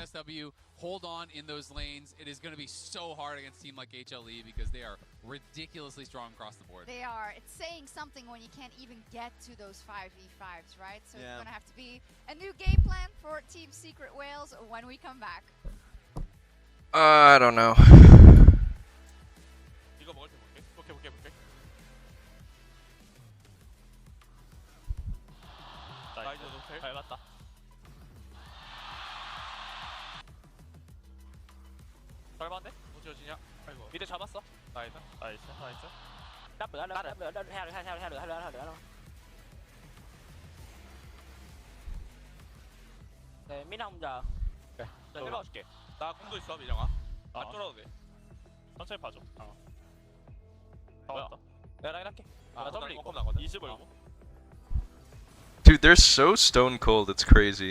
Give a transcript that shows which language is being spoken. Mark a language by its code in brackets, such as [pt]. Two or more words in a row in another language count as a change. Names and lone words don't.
[en] TSW hold on in those lanes. It is going to be so hard against a team like HLE because they are ridiculously strong across the board. They are. It's saying something when you can't even get to those 5v5s, right? So it's going to have to be a new game plan for Team Secret Wales when we come back. I don't know. [ko] 이거 먹을 때 볼게. 볼게. 나이스 노플. 밟았다. 밟았네? 뭐 지어지냐? 아이고. 미드 잡았어. 나이스. [vi] Đắp nữa, theo nữa. [ko] 네, 민형 giờ. 나 힐 봐줄게. 나 궁도 있어, 민영아. 안 쫄아도 돼. 천천히 봐줘. 다 왔다. 내가 라인 할게. 나 W 있고. 20 벌고. [en] Dude, they're so stone cold. It's crazy.